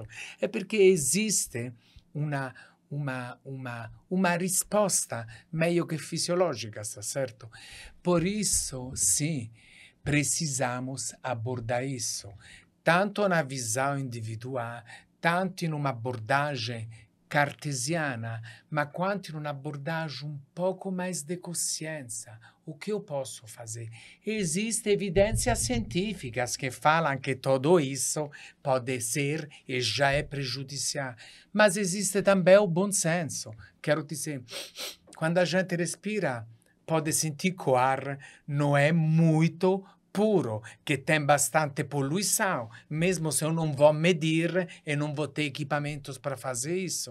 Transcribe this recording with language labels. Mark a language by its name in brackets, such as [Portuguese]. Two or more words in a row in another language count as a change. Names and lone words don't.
[Portuguese] É porque existe uma risposta meio que fisiológica, tá certo? Por isso, sim, precisamos abordar isso, tanto na visão individual, tanto in uma abordagem cartesiana, [Italian] ma quanto in un'abordagem [Portuguese] um pouco mais de consciência. O que eu posso fazer? Existem evidências científicas que falam que tudo isso pode ser e já é prejudicial, mas existe também o bom senso. Quero dizer, quando a gente respira, pode sentir que o ar não é muito puro, que tem bastante poluição, mesmo se eu não vou medir e não vou ter equipamentos para fazer isso.